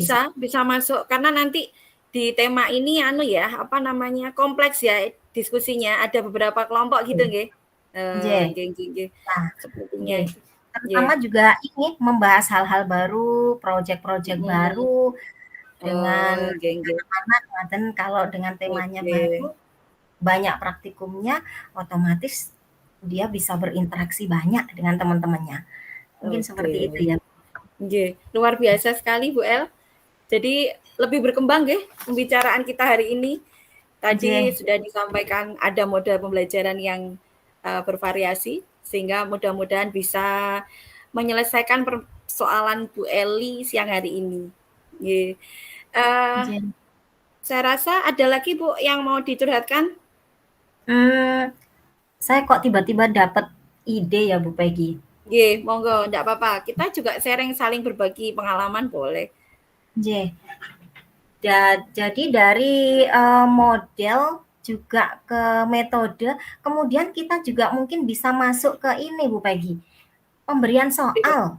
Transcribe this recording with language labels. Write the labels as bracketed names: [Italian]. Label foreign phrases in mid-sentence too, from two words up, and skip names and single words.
[Indonesian] bisa, bisa masuk karena nanti di tema ini anu ya, apa namanya, kompleks ya diskusinya, ada beberapa kelompok gitu nggih? Nggih. [Javanese] Nggih nggih nggih, [Indonesian] Nah, sepertinya nggih. itu. terutama Nggih. juga ini membahas hal-hal baru, project-project Mhm. baru dengan [Javanese] Oh, nggih nggih. [Indonesian] anak-anak ngaten kalau dengan temanya Oke. baru, banyak praktikumnya, otomatis dia bisa berinteraksi banyak dengan teman-temannya. Mungkin seperti itu Oke. ya. Nggih, luar biasa sekali Bu El. Jadi lebih berkembang nggih pembicaraan kita hari ini. Tadi Nggih, sudah disampaikan ada model pembelajaran yang bervariasi sehingga mudah-mudahan bisa menyelesaikan persoalan Bu Eli siang hari ini. Nggih. Eh, nggih. saya rasa ada lagi Bu yang mau dicurhatkan? Saya kok tiba-tiba dapat ide ya Bu Peggy. [Javanese] Nggih, monggo, [Indonesian] enggak apa-apa. Kita juga sharing saling berbagi pengalaman boleh. Nggih. Jadi dari, model juga ke metode, kemudian kita juga mungkin bisa masuk ke ini Bu Peggy, pemberian soal.